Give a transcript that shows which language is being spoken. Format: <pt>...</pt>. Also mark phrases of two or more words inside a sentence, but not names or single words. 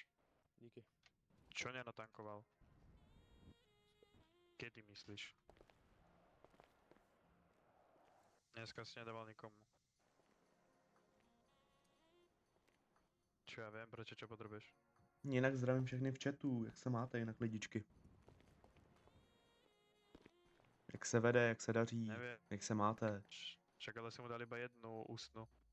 <cs>Díky.</cs> <sk>Čo nenatankoval? Kedy myslíš?</sk> <cs>Dneska si nedával nikomu.</cs> <sk>Čo ja viem, prečo čo potrebuješ?</sk> <cs>Jinak zdravím všechny v chatu, jak se máte jinak lidičky? Jak se vede, jak se daří,</cs> <sk>Neviem.</sk> <cs>jak se máte?</cs> <sk>Však ale si mu dal iba jednu ústnu.</sk>